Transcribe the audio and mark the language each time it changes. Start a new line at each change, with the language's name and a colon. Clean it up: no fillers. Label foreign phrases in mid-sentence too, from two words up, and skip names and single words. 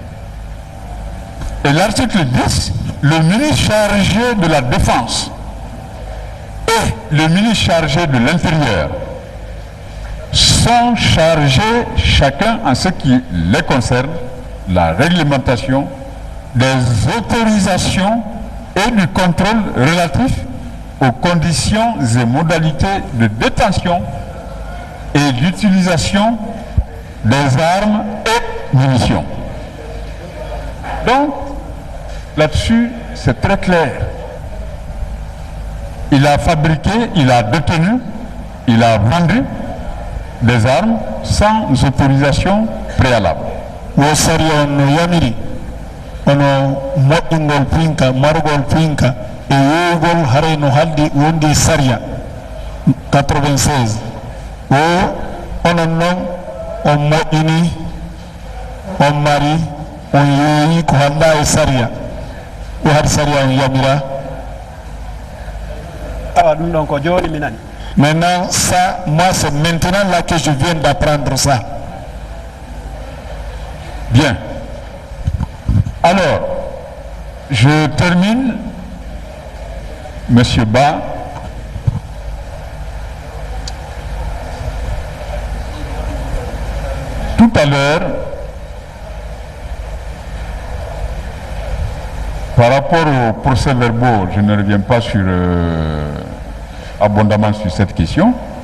French: Et l'article 10, le ministre chargé de la Défense et le ministre chargé de l'Intérieur sont chargés chacun en ce qui les concerne, la réglementation des autorisations et du contrôle relatif aux conditions et modalités de détention, et d'utilisation des armes et munitions. Donc, là-dessus, c'est très clair. Il a fabriqué, il a détenu, il a vendu des armes sans autorisation préalable.
Fula: ono moƴƴingol pinka margol pinka e yeyugol haray no haldi wondi saria 96 o onon noon on moƴƴini on mari on yeeyi ko handa e saria o haade saria on yamira awa ɗum ɗon ko joni mi nani.
French: Maintenant ça moi c'est maintenant là que je viens d'apprendre ça. Bien. Alors, je termine, Monsieur Ba. Tout à l'heure, par rapport au procès-verbaux, je ne reviens pas sur, abondamment sur cette question,